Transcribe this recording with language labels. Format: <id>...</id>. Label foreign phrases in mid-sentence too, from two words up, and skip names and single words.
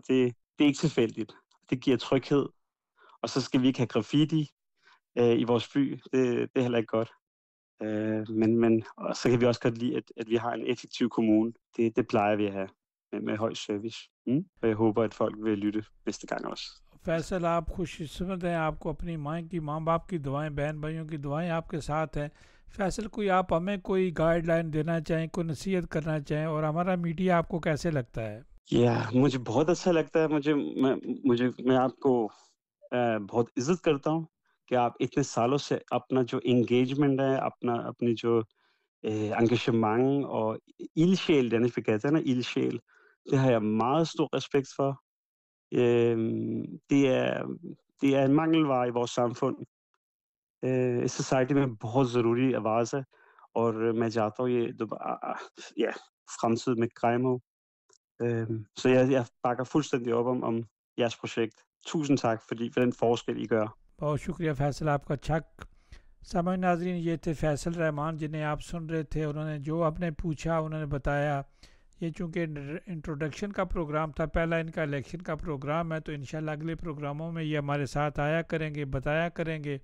<da>Det er ikke tilfældigt. Det giver tryghed. Og så skal vi ikke have graffiti i vores by. Det er heller ikke godt. Men og så kan vi også godt lide, at vi har en effektiv kommune. Det plejer vi at have med høj service. Og jeg håber, at folk vil lytte næste gang også.</da> <ur>فیصل، آپ خوش قسمت ہیں، آپ کو اپنی ماں باپ کی دعائیں، بہن بھائیوں کی دعائیں آپ کے ساتھ ہیں. فیصل، کوئی آپ ہمیں کوئی گائیڈ لائن دینا چاہیں، کوئی نصیحت کرنا چاہیں، اور ہمارا میڈیا آپ کو کیسے لگتا ہے؟ مجھے بہت اچھا لگتا ہے. میں آپ کو بہت عزت کرتا ہوں کہ آپ اتنے سالوں سے اپنا جو انگیجمنٹ ہے، اپنی جو</ur> <da>engagement og ildsjæl, den vi kalder den ildsjæl, det har jeg meget stor respekt for. Det er en mangelvare i vores samfund.</da> <ur>اس سوسائٹی میں بہت ضروری آواز ہے، اور میں چاہتا ہوں یہ</ur> <da>fremtid med</da> <ur>قائم ہو.</ur> <da>Så jeg bakker fuldstændig op om jeres projekt. Tusind tak for den forskel, I gør.</da> <ur>بہت شکریہ فیصل، آپ کا چھک. سامعین ناظرین، یہ تھے فیصل رحمان جنہیں آپ سن رہے تھے. انہوں نے جو آپ نے پوچھا انہوں نے بتایا. یہ چونکہ انٹروڈکشن کا پروگرام تھا، پہلا ان کا الیکشن کا پروگرام ہے، تو انشاءاللہ اگلے پروگراموں میں یہ ہمارے ساتھ آیا کریں گے، بتایا کریں گے.</ur>